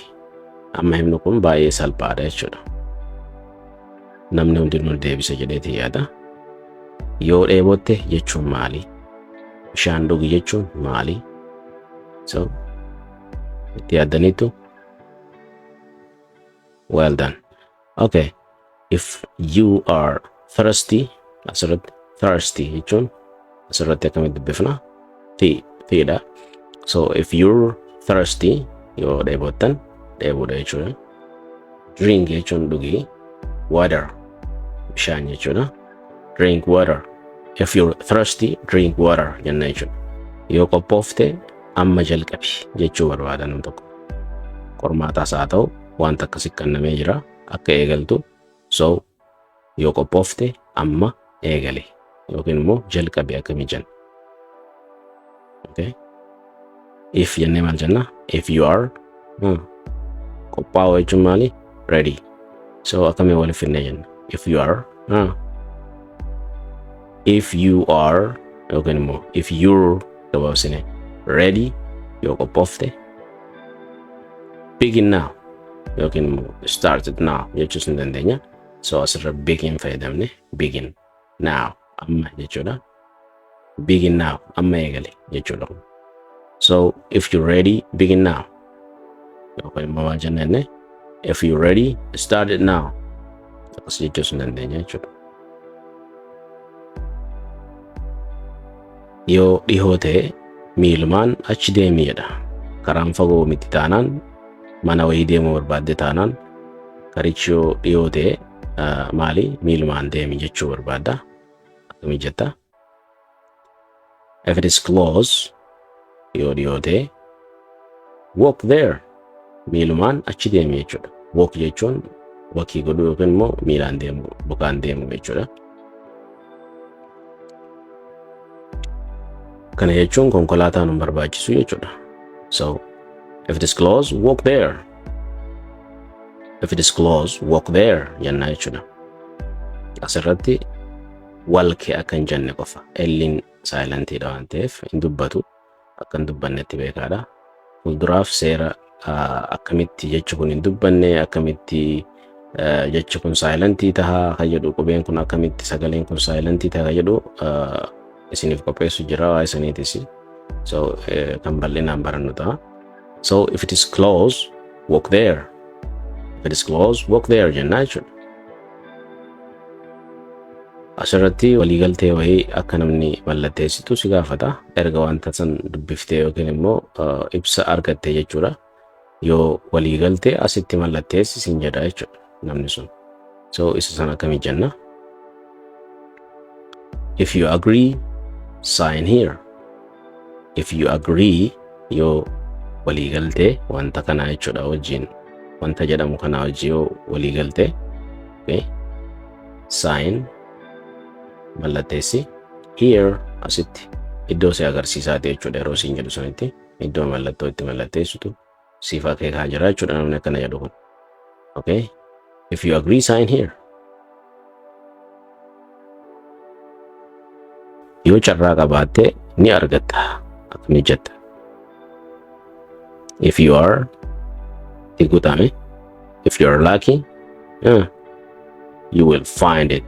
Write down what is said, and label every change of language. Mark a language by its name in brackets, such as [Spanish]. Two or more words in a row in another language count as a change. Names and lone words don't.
[Oromo] Amma himnu kun baay'ee salphaadha jechuudha. Namni hundinuu deebisa jedheeti yaada. Yoo dheebotte jechuun maali? Bishaan dhugi jechuun maali? So itti yaaddaniitu? [English] Well done. Okay. If you are thirsty, [Oromo] asirratti thirsty jechuun asirratti akkamitti dubbifna? Fiidha. [English] So if you're thirsty, [Oromo] yoo dheebottan dheebuudha jechuudha. Drink jechuun dhugi. Water bishaan jechuudha. [English] Drink water. If you're thirsty, drink water [Oromo] jenna jechuudha. Yoo qophoofte amma jalqabi jechuu barbaada nam tokko. Qormaataas haa ta'u wanta akkasii kennamee jira akka eegaltu. So yoo qophoofte amma eegale yookiin immoo jalqabi akkami jenna. Okay? If jennee maal jenna? [English] If you are [Oromo] qophaa'u jechuun maali? [English] Ready. [Oromo] So akkami waliif finnee jenna? [English] If you are [Oromo] yookiin immoo [English] if you're [Oromo] gabaabsine ready yoo qophoofte [English] begin now [Oromo] yookiin immoo [English] started now [Oromo] jechuus ni dandeenya. So asirra begin fayyadamne [English] begin now [Oromo] amma jechuudha. [English] Begin now [Oromo] amma eegale jechuudha. [English] So if you're ready, begin now. [Oromo] Yookiin immoo maal jennee? [English] If you're ready, start it now. [Oromo] Akkas jechuus ni dandeenya jechuudha. Yoo dhihoo ta'e miilumaan achi deemi jedha. Karaan fagoo miti taanaan mana wayii deemuu barbaadde taanaan karichi yoo dhihoo ta'e maali miilumaan deemi jechuu barbaadda. Akkami jetta? [English] If it is close, [Oromo] yoo dhihoo ta'e [English] walk there. [Oromo] Miilumaan achi deemi jechuudha. Walk jechuun wakii godhuu yookiin immoo miilaan deemu bukaan deemu jechuudha. Kana jechuun konkolaataan hin barbaachisu jechuudha. [English] So if it is close, walk there. If it is close, walk there [Oromo] jenna jechuudha. Asirratti walke akka hin jenne qofa. Elliin saayilentiidha waan ta'eef hin dubbatu akka hin dubbannetti beekaadha. Fuulduraaf seera akkamitti jechi kun hin dubbanne akkamitti jechi kun saayilentii tahaa kan jedhu qubeen kun akkamitti sagaleen kun saayilentii tahaa kan jedhu isiniif qopheessu jira waa isiniitis. So kan bal'inaan barannu ta'a. [English] So if it is close, walk there. If it is close, walk there [Oromo] jenna jechuudha. asirratti waliigaltee wayii akka namni mallatteessitu si gaafata. Erga wanta san dubbiftee yookiin immoo ibsa argattee jechuudha. Yoo waliigaltee asitti mallatteessi siin jedha jechuudha namni sun. So isa sana akkamii jenna? [English] If you agree, sign here. If you agree, [Oromo] yoo waliigaltee wanta kana jechuudha wajjin wanta jedhamu kana wajjin yoo waliigaltee, okay, sign mallatteessi here asitti iddoo si agarsiisaati jechuudha. Yeroo siin jedhu sanitti iddoo mallattoo itti mallatteessitu siif akeekaa jira jechuudha namni akkana jedhu kun. [English] Okay, if you agree, sign here. [Oromo] Yoo carraa qabaatte ni argatta akkamii jetta. [English] If you are igutame, if you are lucky, you will find it.